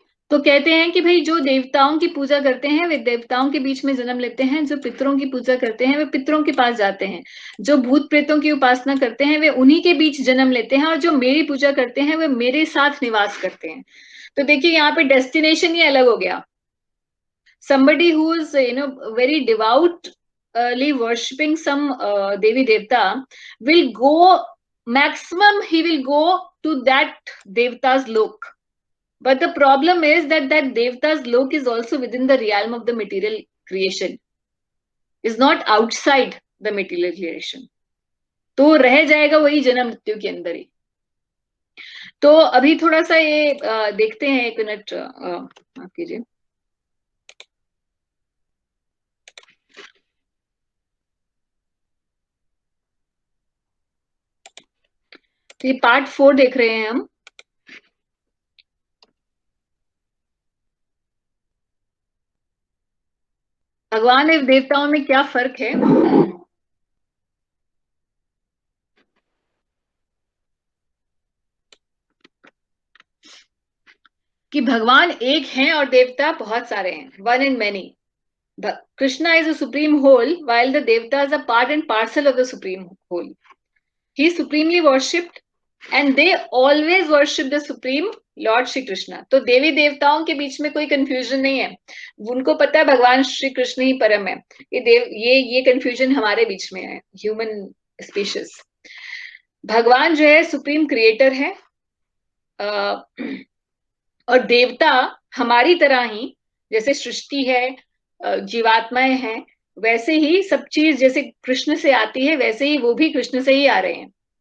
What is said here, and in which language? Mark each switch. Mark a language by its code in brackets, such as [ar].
[hi] तो कहते हैं कि भाई जो देवताओं की पूजा करते हैं वे देवताओं के बीच में जन्म लेते हैं, जो पितरों की पूजा करते हैं वे पितरों के पास जाते हैं, जो भूत प्रेतों की उपासना करते हैं वे उन्हीं के बीच जन्म लेते हैं, और जो मेरी पूजा करते हैं वे मेरे साथ निवास करते हैं। तो देखिए यहाँ पे डेस्टिनेशन ही अलग हो गया। [en] somebody who is very devoutly worshipping some devi devta will go, maximum he will go to that devta's lok. But the problem is that that devta's lok is also within the realm of the material creation, is not outside the material creation. [hi] तो रह जाएगा वही जन्म मृत्यु के अंदर ही। तो अभी थोड़ा सा ये देखते हैं, एक मिनट माफ कीजिए। ये पार्ट 4 देख रहे हैं हम। भगवान और देवताओं में क्या फर्क है? कि भगवान एक हैं और देवता बहुत सारे हैं, [en] One in many. Krishna is a supreme whole while the devatas are part and parcel of the supreme whole. He is supremely worshipped and they always worship the supreme lord Shri Krishna. [hi] तो देवी देवताओं के बीच में कोई कंफ्यूजन नहीं है, उनको पता है भगवान श्री कृष्ण ही परम है। ये कंफ्यूजन हमारे बीच में है, ह्यूमन स्पीशीज। भगवान जो है सुप्रीम क्रिएटर है, और देवता हमारी तरह ही, जैसे सृष्टि है, जीवात्माएं हैं, वैसे ही सब चीज जैसे कृष्ण से आती है वैसे ही वो भी कृष्ण से ही आ रहे हैं।